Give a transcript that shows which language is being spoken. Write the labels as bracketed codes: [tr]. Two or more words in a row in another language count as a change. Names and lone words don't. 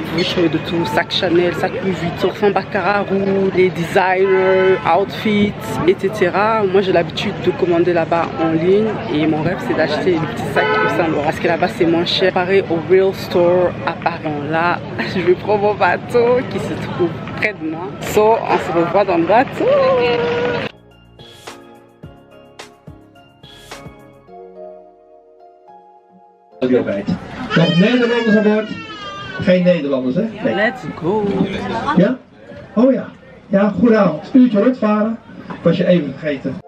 [fr] Vous pouvez trouver de tout, sac Chanel, sac Louis Vuitton, sans Baccarat, les designers, outfits, etc. Moi, j'ai l'habitude de commander là-bas en ligne et mon rêve, c'est d'acheter le petit sac Yves Saint Laurent parce que là-bas, c'est moins cher. Pareil au Real Store à Paris. Là, je vais prendre mon bateau qui se trouve près de moi. So, on se revoit dans le bateau. [nl] Nog Nederlanders aan boord? Geen Nederlanders, hè? Nee. [en] Let's go. [nl] Ja? Oh ja. Ja, goedenavond. Uurtje rondvaren. Was je even vergeten.